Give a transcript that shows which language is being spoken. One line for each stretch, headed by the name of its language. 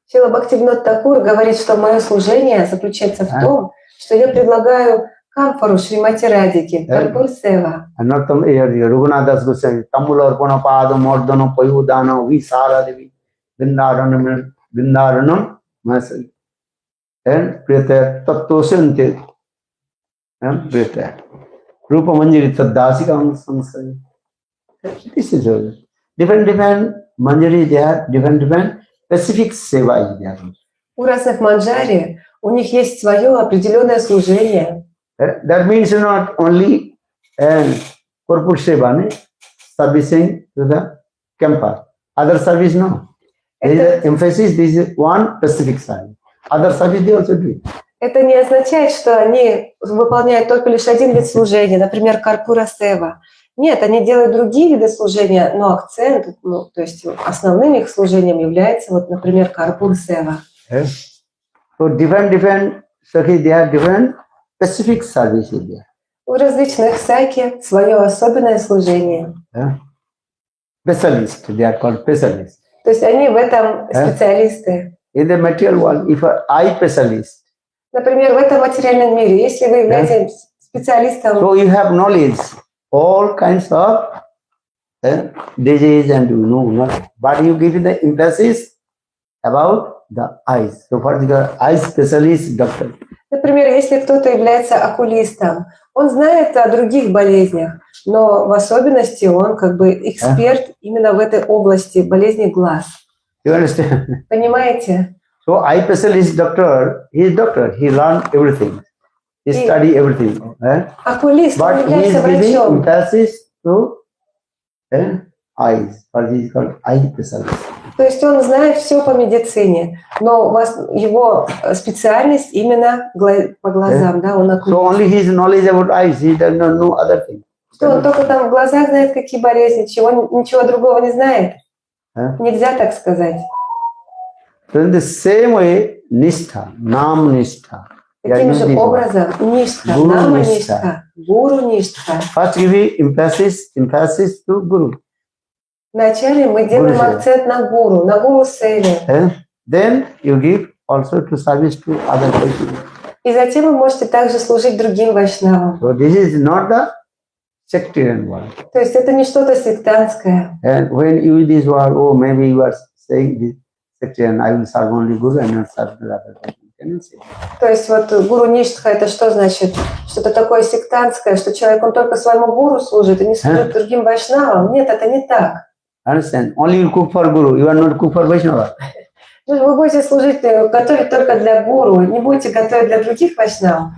Russian: Шрила Бхактивинод Такур говорит, что мое служение заключается в том, что я предлагаю камфору Шримати Радхике, Карпур Сева.
English: And not some
Sanskrit: Raghunath Das Goswami, Tamula Arpana Pada Mordana Payudana Visara Devi Vrindaranam Masai. And Prita Tattosante. And Prita Rupa Manjari Tadasika Sansari.
English: This is all. Different Manjari there, different specific seva is there.
Russian: У разных манджари у них есть свое определенное служение.
English: That means not only corporate seva, servicing to the camper. Other service, no. There is an emphasis, this is one specific service. Other service they also do.
Russian: Это не означает, что они выполняют только лишь один вид служения, например, Карпура Сева. Нет, они делают другие виды служения, но акцент, то есть основным их служением является, вот, например, Карпур Сева.
English: So different Sakhi, they are different specific services there.
Russian: У различных саки свое особенное служение.
English: Specialist, they are called specialists.
Russian: То есть они в этом специалисты.
English: In the material world, if I specialist,
Russian: Например, в этом материальном мире, если вы являетесь специалистом,
English: so you have knowledge, all kinds of disease and you know, but you give the emphasis about the eyes. So for the eye specialist doctor.
Russian: например, если кто-то является окулистом, он знает о других болезнях, но в особенности он как бы эксперт именно в этой области болезни глаз.
English: You understand?
Russian: Понимаете?
English: So eye specialist doctor, he is doctor, he learn everything, he study everything.
Russian: Окулист, он
English: But he is
Russian: является
English: giving
Russian: врачом.
English: emphasis to eyes, or he is called eye specialist.
Russian: То есть он знает все по медицине, но у вас его специальность именно по глазам, да, он окулист. So only his knowledge about eyes, he does not know other things. Что он только там в глазах знает, какие болезни, ничего другого не знает. Нельзя так сказать.
English: So in the same way, Nistha, Nam Nistha.
Russian: Таким же образом, Ништха,
English: Guru
Russian: Нама
English: Nistha.
Russian: Ништха, Гуру Ништха.
English: First give emphasis to Guru.
Russian: Вначале мы делаем
English: Guru Seva.
Russian: акцент на Гуру Севе.
English: Then you give also to service to other people.
Russian: И затем вы можете также служить другим вайшнавам. So this is not the sectarian one. То есть это не что-то сектантское.
English: And when you use this word, oh, maybe you are saying this sectarian, I will serve only Guru and not serve the other person. Can you say?
Russian: То есть вот Гуру Ништха это что значит? Что-то такое сектантское, что человек он только своему гуру служит и не служит другим вайшнавам. Нет, это не так.
English: Understand? Only you cook for Guru, you are not cook for Vaishnava.
Russian: Вы будете служить, готовить только для гуру, не будете готовить для других вайшнавов.